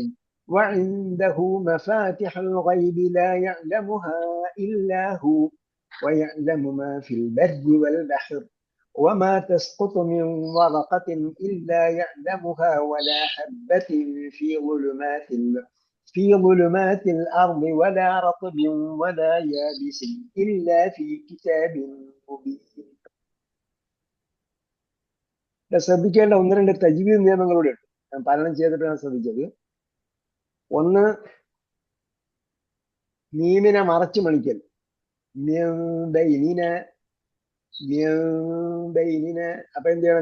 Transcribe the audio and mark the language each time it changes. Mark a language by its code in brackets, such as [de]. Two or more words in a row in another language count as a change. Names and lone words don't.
[ar] وعنده مفاتح الغيب لا يعلمها إلا هو ويعلم ما في البر والبحر وما تسقط من ورقة إلا يعلمها ولا حبة في ظلمات الأرض ولا رطب ولا يابس إلا في كتاب مبين. [ml] ശ്രദ്ധിക്കേണ്ട ഒന്ന് രണ്ട് തജ്വീദ് നിയമങ്ങളൂടെ ഉണ്ട്. ഞാൻ പാലനം ചെയ്തിട്ടാണ് ശ്രദ്ധിച്ചത്. ഒന്ന്, മീമിനെ മറച്ചു മണിക്കൽ. അപ്പൊ എന്ത് ചെയ്യണം?